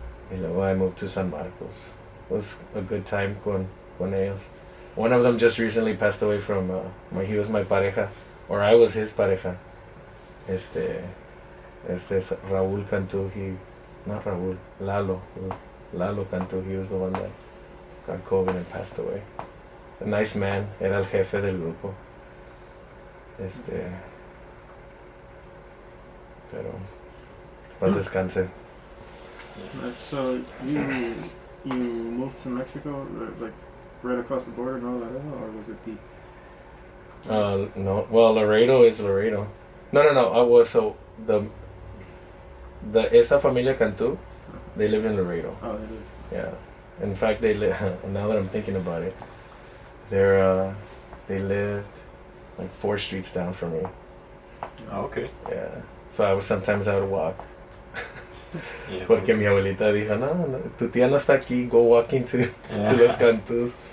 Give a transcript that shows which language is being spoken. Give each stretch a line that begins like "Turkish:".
Spanish: Y luego
English: I moved to San Marcos. It was a good time
Spanish: con ellos.
English: One of them just recently passed away from, he was my pareja, or I was his pareja. Raúl Cantú, not Raúl, Lalo Cantú, he was the one that got COVID and passed away. A nice man,
Spanish: era el jefe del grupo. Pero, paz descanse.
English: So you moved to Mexico, like right across the border and all that, or was it deep? No. Well, Laredo is Laredo. No. So the
Spanish: esa familia
English: Cantú, they live in Laredo. Oh, they live. Yeah. In fact, they live. Now that I'm thinking about it, they lived like 4 streets down from me. Oh, okay. Yeah. So sometimes I would walk. Yeah.
Spanish: Porque mi abuelita dijo, no, tu tía no está aquí,
English: go walking to
Spanish: los Cantús.